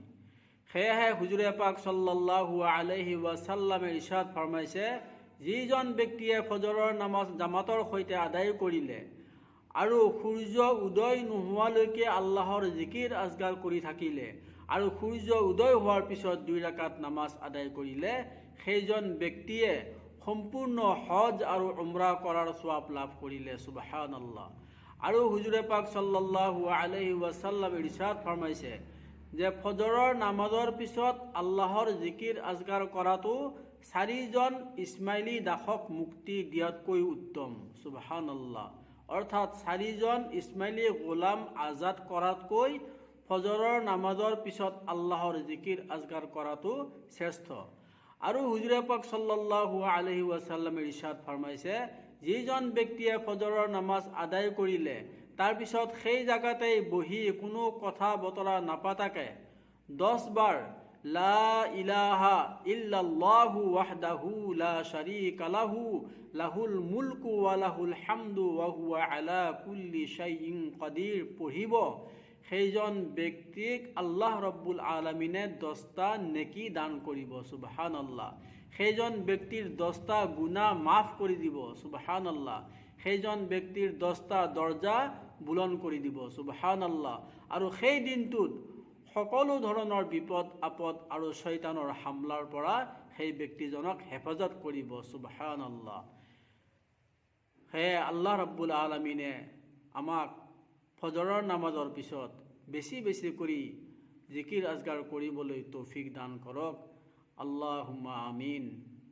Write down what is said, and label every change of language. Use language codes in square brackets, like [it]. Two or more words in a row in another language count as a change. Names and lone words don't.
[as] সেয়েহে হুজুৰে পাক [ar] صلى الله عليه وسلم [as] ইৰশাদ ফৰমাইছে, যিজন ব্যক্তিয়ে ফজৰৰ নামাজ জামাতৰ সৈতে আদায় কৰিলে আৰু সূৰ্য উদয় নোহোৱালৈকে আল্লাহৰ জিকিৰ আজগাৰ কৰি থাকিলে আৰু সূৰ্য উদয় হোৱাৰ পিছত 2 ৰাকাত নামাজ আদায় কৰিলে, সেইজন ব্যক্তিয়ে সম্পূৰ্ণ হজ আৰু উমৰা কৰাৰ সওয়াব লাভ কৰিলে। সুবহানাল্লাহ। আৰু হুজুৰে পাক [ar] صلى الله عليه وسلم [as] ইৰশাদ ফৰমাইছে যে ফজৰৰ নামাজৰ পিছত আল্লাহৰ জিকিৰ আজগাৰ কৰাটো 4জন ইছমাইলী দাসক মুক্তি দিয়াতকৈ উত্তম। সুবহানাল্লাহ। অৰ্থাৎ 4জন ইছমাইলী গোলাম আজাদ কৰাতকৈ ফজৰৰ নামাজৰ পিছত আল্লাহৰ জিকিৰ আজগাৰ কৰাটো শ্ৰেষ্ঠ। আৰু হুজুৰে পাক [ar] صلى الله عليه وسلم [as] ইৰশাদ ফৰমাইছে, যিজন ব্যক্তিয়ে ফজৰৰ নামাজ আদায় কৰিলে তাৰ পিছত সেই জাগাতেই বহি কোনো কথা বতৰা নাপাতাকে 10 বাৰ [ar] لا إله إلا الله وحده لا شريك له له الملك وله الحمد وهو على كل شيء قدير [as] পঢ়িব, সেইজন ব্যক্তিক আল্লাহ [ar] رب العالمين [as] 10টা নেকি দান কৰিব। সুবহানাল্লাহ। সেইজন ব্যক্তিৰ 10টা গুনাহ মাফ কৰি দিব। সুবহানাল্লাহ। সেইজন ব্যক্তিৰ 10টা দৰজা বুলন কৰি দিব। সুবহানাল্লাহ। আৰু সেই দিনটোত সকলো ধৰণৰ বিপদ আপদ আৰু শয়তানৰ হামলাৰ পৰা সেই ব্যক্তিজনক হেফাজত কৰিব। সুবহানাল্লাহ। হে আল্লাহ [ar] رب العالمين [as] আমাক ফজৰৰ নামাজৰ পিছত বেছি কৰি জিকিৰ আজগাৰ কৰিবলৈ তৌফিক দান কৰক। [ar] اللهم آمين.